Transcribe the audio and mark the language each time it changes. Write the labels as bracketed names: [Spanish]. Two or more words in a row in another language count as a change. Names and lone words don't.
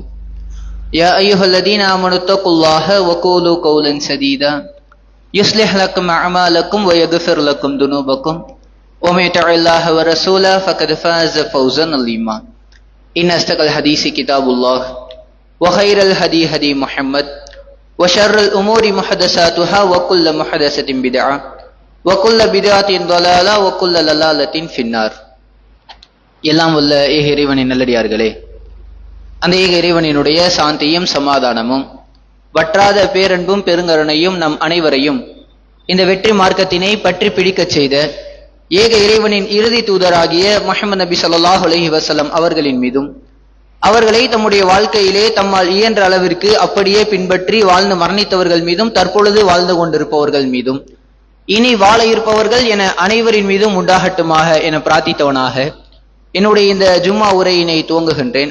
[Arabic] يا أيها الذين آمنوا اتقوا الله وقولوا قولا سديدا يصلح لكم أعمالكم ويغفر لكم ذنوبكم ومن يطع الله ورسوله فقد فاز فوزا عظيما. إن أصدق الحديث كتاب الله وخير الهدي هدي محمد وشر الأمور محدثاتها وكل محدثة بدعة وكل بدعة ضلالة وكل ضلالة في النار. [Tamil] எல்லாம் வல்ல ஏக இறைவனின் நல்லடியார்களே, அந்த ஏக இறைவனினுடைய சாந்தியும் சமாதானமும் வற்றாத பேரன்பும் பெருங்கருணையும் நம் அனைவரையும் இந்த வெற்றி மார்க்கத்தினை பற்றி பிடிக்கச் செய்த ஏக இறைவனின் இறுதி தூதராகிய முஹம்மது நபி [Arabic] صلى الله عليه وسلم [Tamil] அவர்களின் மீதும், அவர்களை தம்முடைய வாழ்க்கையிலே தம்மால் இயன்ற அளவிற்கு அப்படியே பின்பற்றி வாழ்ந்து மரணித்தவர்கள் மீதும், தற்பொழுது வாழ்ந்து கொண்டிருப்பவர்கள் மீதும், இனி வாழ இருப்பவர்கள் என அனைவரின் மீதும் உண்டாகட்டுமாக என பிரார்த்தித்தவனாக என்னுடைய இந்த ஜும்மா உரையினை துவங்குகின்றேன்.